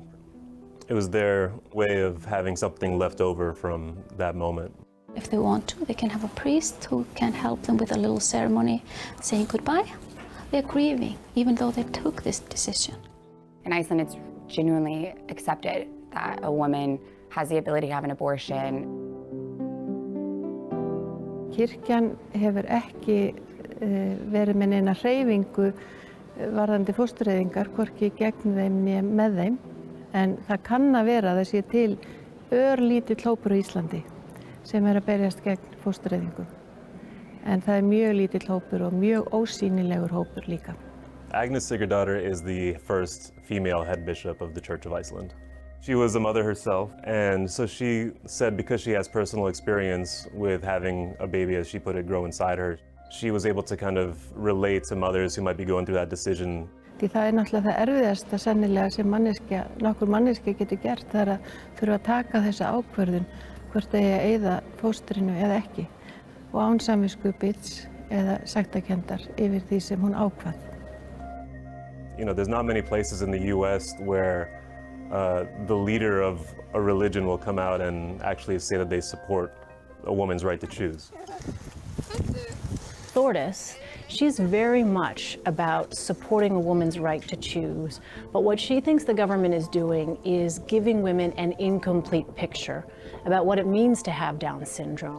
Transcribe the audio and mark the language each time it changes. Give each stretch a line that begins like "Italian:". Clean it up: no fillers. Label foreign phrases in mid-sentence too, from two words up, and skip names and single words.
English: It was their way of having something left over from that moment. If they want to, they can have a priest who can help them with a little ceremony saying goodbye. They're grieving, even though they took this decision. In Iceland, it's genuinely accepted that a woman has the ability to have an abortion.
Icelandic: Kirkjan hefur ekki verið með neina hreyfingu varðandi fóstureyðingar, hvorki gegn þeim né með þeim. En það kann að vera að það sé til örlítill hópur í Íslandi sem að berjast gegn fóstureyðingu. En það mjög lítill hópur og mjög ósýnilegur hópur líka.
English: Agnes Sigurdardóttir is the first female head bishop of the Church of Iceland. She was a mother herself, and so she said because she has personal experience with having a baby, as she put it, grow inside her, she was able to kind of relate to mothers who might be going through that decision.
Icelandic: Því það náttúrulega það erfiðasta sennilega sem nokkur manneskja getur gert, það að þurfa að taka þessa ákvörðun hvort eigi að eyða fóstrinu eða ekki, og án samviskubits eða sektarkenndar yfir því sem hún ákvað.
English: You know, there's not many places in the U.S. where the leader of a religion will come out and actually say that they support a woman's right to choose. Thordis, she's very much about supporting a woman's right to choose, but what she thinks the government is doing is giving women an incomplete picture about what it means to have Down syndrome.